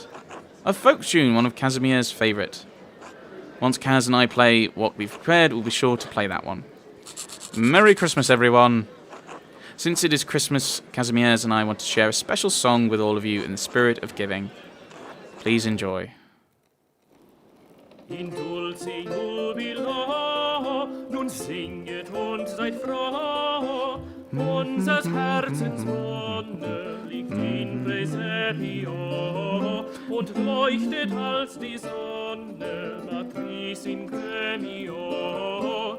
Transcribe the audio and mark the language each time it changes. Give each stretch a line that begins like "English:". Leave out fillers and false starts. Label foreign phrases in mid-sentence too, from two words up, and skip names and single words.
English: A folk tune, one of Casimir's favourite. Once Kaz and I play what we've prepared, we'll be sure to play that one. Merry Christmas, everyone! Since it is Christmas, Casimir's and I want to share a special song with all of you in the spirit of giving. Please enjoy.
Latin: In dulce jubilo,
German: nun singet und seid froh. Unsers Herzens Wonne liegt
Latin: in Praesepio
German: und leuchtet als die Sonne,
Latin: Matris in Gremio.